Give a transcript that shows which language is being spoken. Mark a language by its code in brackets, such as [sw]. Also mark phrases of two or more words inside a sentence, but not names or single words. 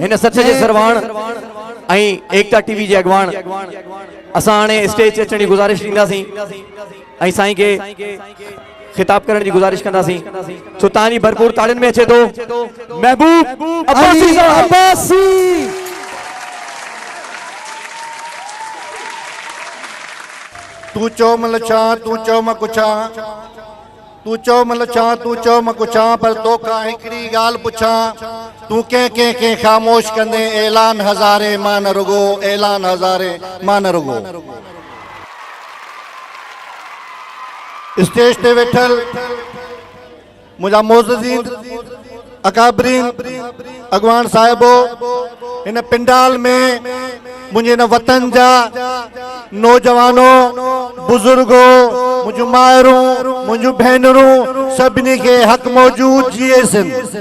[sd] हिन सच जे सरवाण ऐं एकता टीवी जे अगवान असां हाणे स्टेज ते अचण जी गुज़ारिश ॾींदासीं ऐं साईं के खिताब करण की गुजारिश कंदासीं। सो तानी भरपूर ताड़ियुनि में अचे तो महबूब अली अब्बासी। तू चो मल छा, तू चो म कुछा, तू चो मल छा, तू चो म कुछा, पर तोखा हिकड़ी गाल पुछा, तू के खामोश कंदे ऐलान हज़ारे मान रुगो, ऐलान हज़ारे मान रुगो। स्टेज ते वेठल मुझा मोज़ीन अकाबरीन अगवान साहिबो, इन पिंडाल में मुझे न वतन जा नौजवानों, बुजुर्गों, मुझू मायरूं, मुझू भेनरूं, सभिनी के हक मौजूद जिए सन।